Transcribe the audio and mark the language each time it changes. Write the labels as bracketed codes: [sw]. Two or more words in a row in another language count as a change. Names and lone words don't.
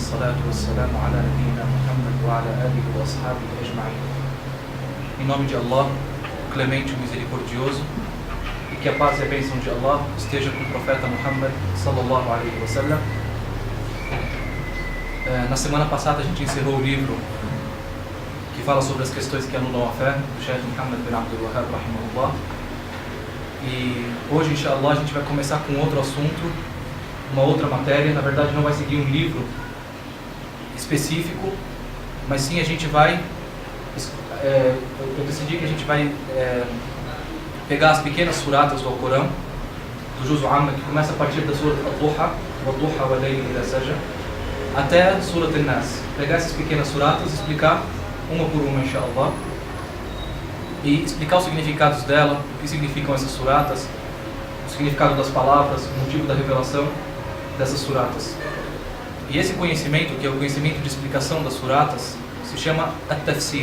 [ar] والصلاة والسلام على نبينا محمد وعلى آله وأصحابه أجمعين. [pt] Em nome de Allah, o clemente, o misericordioso, e que a paz e a bênção de Allah esteja com o profeta Muhammad [ar] صلى الله عليه وسلم. [pt] Na semana passada a gente encerrou o livro que fala sobre as questões que anulam a fé, do Sheikh Muhammad bin Abdul Wahhab rahimahullah. E hoje, inshallah, a gente vai começar com outro assunto, uma outra matéria. Na verdade não vai seguir um livro específico, mas sim a gente vai, eu decidi que a gente vai pegar as pequenas suratas do Alcorão, do Juz Amma, que começa a partir da Surat Al-Duha, [ar] والضحى والليل إذا سجى, [pt] até Surat An-Nas. Pegar essas pequenas suratas e explicar uma por uma, inshallah, e explicar os significados dela, o que significam essas suratas, o significado das palavras, o motivo da revelação dessas suratas. E esse conhecimento, que é o conhecimento de explicação das suratas, se chama At-Tafsir.